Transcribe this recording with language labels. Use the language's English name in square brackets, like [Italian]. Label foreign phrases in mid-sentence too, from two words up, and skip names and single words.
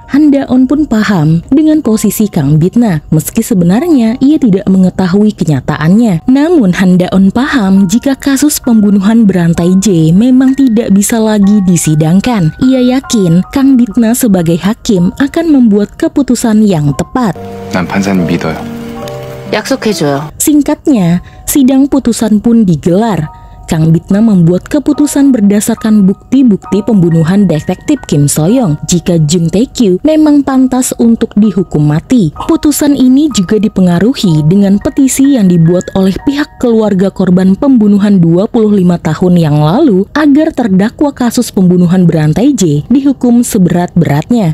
[Indonesian] Han Da-on pun paham dengan posisi Kang Bitna meski sebenarnya ia tidak mengetahui kenyataannya. Namun Han Da-on paham jika kasus pembunuhan berantai J memang tidak bisa lagi disidangkan. Ia yakin Kang Bitna sebagai hakim akan membuat keputusan yang tepat. [Korean] 난 판사님 믿어요. 약속해줘요. [Indonesian] Singkatnya, sidang putusan pun digelar. Kang Bitna membuat keputusan berdasarkan bukti-bukti pembunuhan detektif Kim So-young jika Jung Tae-kyu memang pantas untuk dihukum mati. Putusan ini juga dipengaruhi dengan petisi yang dibuat oleh pihak keluarga korban pembunuhan 25 tahun yang lalu agar terdakwa kasus pembunuhan berantai J dihukum seberat-beratnya.